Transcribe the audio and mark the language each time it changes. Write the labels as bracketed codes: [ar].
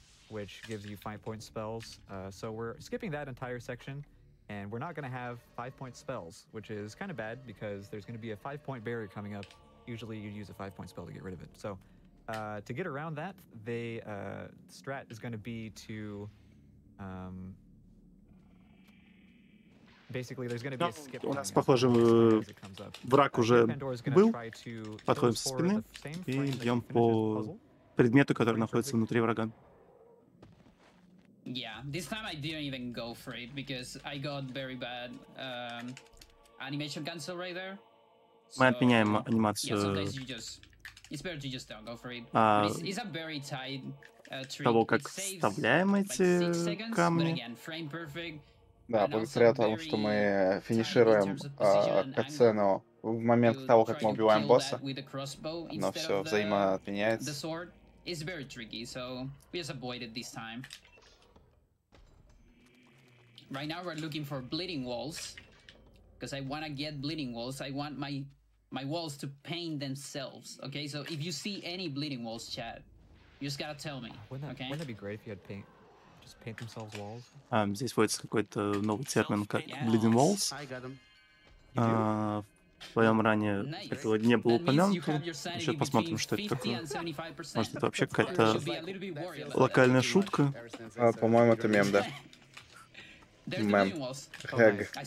[en] Which gives you 5-point spells. So we're skipping that entire section, and we're not going to have 5-point spells, which is kind of bad because there's going to be a 5-point barrier coming up. Usually you use a 5-point spell to get rid of it. So to get around that, the strat is going to be to basically there's going to be a skip. [ru] У нас, похоже, враг уже был. Подходим со спины и бьем по предмету, который находится внутри врага. [en] Yeah, this time I didn't even go for it because I got very bad animation cancel right there. [ru] Мы отменяем анимацию того, как вставляем эти камни. Да, благодаря тому, что мы финишируем катсцену в момент того, как мы убиваем босса, оно все взаимоотменяется. [en] it's very tricky, so we just avoid it this time. Right now we're looking for bleeding walls, because I want to get bleeding walls. I want my walls to paint themselves. Okay, so if you see any bleeding walls, chat, you just gotta tell me. Wouldn't that be great if you had just paint themselves walls? [ru] Здесь вводится какой-то новый термин, как [en] bleeding walls. [ru] В твоем ранее этого не было упомянуто. Сейчас посмотрим, что это такое. Может, это вообще какая-то локальная шутка? По-моему, это мем, да. Мем. Хэг.